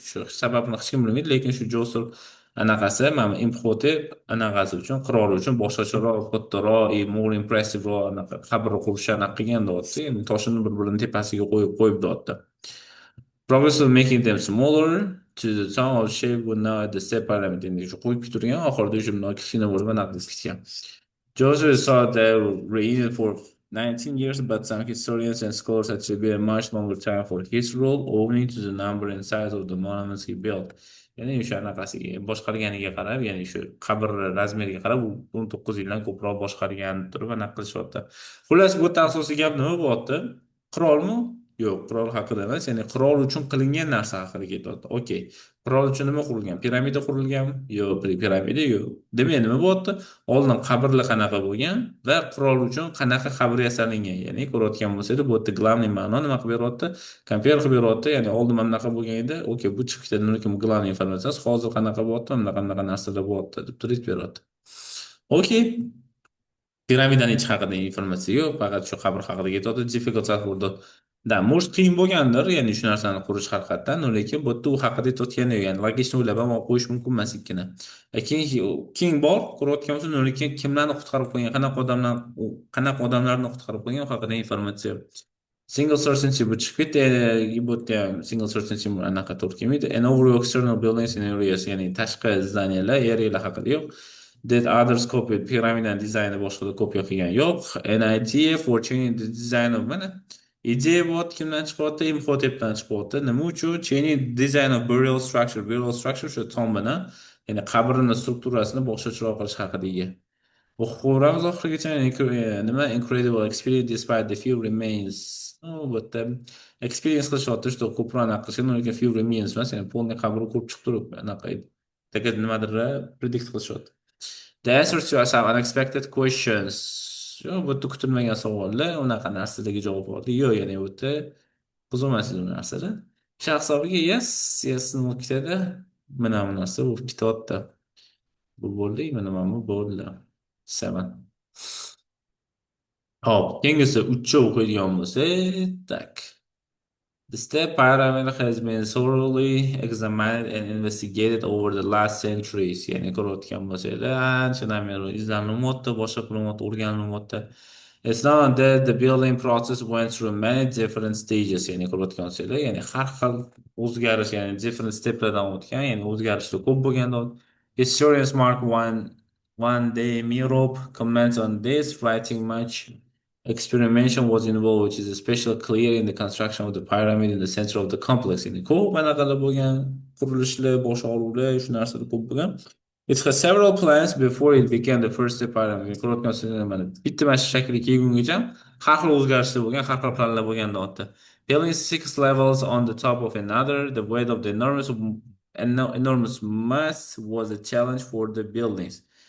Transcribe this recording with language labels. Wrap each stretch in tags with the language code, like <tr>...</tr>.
<uz>Shu sababni hech kim bilmaydi, lekin shu Josur anaqasi mana Imhotep anaqasi uchun, qirol uchun boshqacharoq, kattaroq, more impressive anaqa qabr qurishni anaqa qilgan deyapti. Ya'ni toshini bir-birining tepasiga qo'yib deyapti.</uz> <en>Progress of making them smaller to the town of shape would now at the step pyramid.</en> <uz>Endi shu qo'yib turgan oxirida shu kichkina bo'lib anaqa qilgan.</uz> <en>Joseph saw the reign for 19 years, but some historians and scholars attribute a much longer time for his rule, owing to the number and size of the monuments he built.</en> <uz>Ya'ni o'sha anaqasiga boshqarganiga qarab, ya'ni shu qabr razmeriga qarab, u 19 yildan ko'proq boshqargan turib anaqa qilishyapti. Xullas, bu yerda asosiy gap nima bo'lyapti? Qirolmi? Yo'q, qirol haqida emas, ya'ni qirol uchun qilingan narsa haqida ketyapti. Okey. Qirol uchun nima qurilgan? Piramida qurilganmi? Yo'q, piramida yo'q. Demak, nima bo'lyapti? Oldin qabrlar qanaqa bo'lgan va qirol uchun qanaqa qabr yasalingan. Ya'ni ko'rayotgan bo'lsangiz, bu yerda главный ma'no nima qilib beryapti? Kompyuter qilib beryapti. Ya'ni oldin mana bunaqa bo'lgan edi. Okey, bu chiqib ketadi, lekin bu главный informatsiyasi hozir qanaqa bo'lyapti, bunaqa narsalar bo'lyapti deb turib beryapti. Okey. Piramidaning ichi haqida informatsiya yo'q, faqat shu qabr haqida ketyapti. Difficult bo'ldi. Da, может qiyin bo'lgandir, ya'ni shu narsani qurish haqiqatdan, lekin bu yerda u haqida aytayotgani yo'q, ya'ni logichni o'ylab ham olib qo'yish mumkin emas ikkini. Keyin bor, ko'rayotgan bo'lsa, lekin kimlarni qutqarib qo'ygan, qanaqa odamlarni qutqarib qo'ygan u haqida informatsiya yo'q. Single certainty bu chiqib ketdi, bu yerda ham single certainty anaqa to'g'ri kelmaydi.</uz> <en>And overall external buildings in areas,</en> <uz>ya'ni tashqi zdaniylar, arealar haqida yo'q.</uz> <en>That others copied pyramid and designed</en> <uz>boshqada kopiya qilgan yo'q.</uz> <en>An idea for changing the design of</en> <uz>mana ideya bo'lyapti, kimdan chiqyapti? Imhotepdan chiqyapti. Nima uchun?</uz> <en>Changing design of burial structure.</en> <uz>Burial structure shu tombini, ya'ni qabrini strukturasini boshqacharoq qilish haqida. O'qib ko'ramiz oxirigacha. Nima</uz> <en>incredible experience despite the few remains.</en> <uz>But experience qilishyapti, что ko'proq anaqa qilishgan, lekin few remains emas, ya'ni polni qabri ko'rib chiqib turib anaqa nimadir predict qilishyapti.</uz> <en>The answers to some unexpected questions.</en> <uz>Bu yerda kutilmagan savollar, unaqa narsalarga javob oldi. Yo'q, ya'ni bu yerda buzilmasdi bu narsalar. Shaxs hisobiga yes nima ketadi? Mana bu narsa bu ketyapti. Bu bo'ldi, mana bu bo'ldi. 7. Hop, keyingisi 3 o'qiydigan bo'lsak, tak.</uz> <en>The step pyramid has been thoroughly examined and investigated over the last centuries.</en> <uz>Ya'ni ko'rayotgan bo'lsanglar, anchadan beri izlanilmoqda, boshqa qilinmoqda, o'rganilmoqda.</uz> <en>It's not that the building process went through many different stages.</en> <uz>Ya'ni ko'rayotgan bo'lsanglar, ya'ni har xil o'zgarish, ya'ni different steplardan o'tgan, ya'ni o'zgarishlar ko'p bo'lganda.</uz> <en>Historians Mark one day Mirob comments on this, writing much experimentation was involved, which is especially clear in the construction of the pyramid in the center of the complex.</en> <uz>Ya'ni ko'p anaqalar bo'lgan, qurilishlar, boshqaruvlar, shu narsalar ko'p bo'lgan.</uz> <en>It had several plans before it became the first pyramid.</en> <uz>Ko'rayotganingiz mana bitta mana shu shaklga kelgungacha har xil o'zgarishlar bo'lgan, har xil planlar bo'lgan deyapti.</uz> <en>Building 6 levels on the top of another, the weight of the enormous mass was a challenge for the buildings.</en>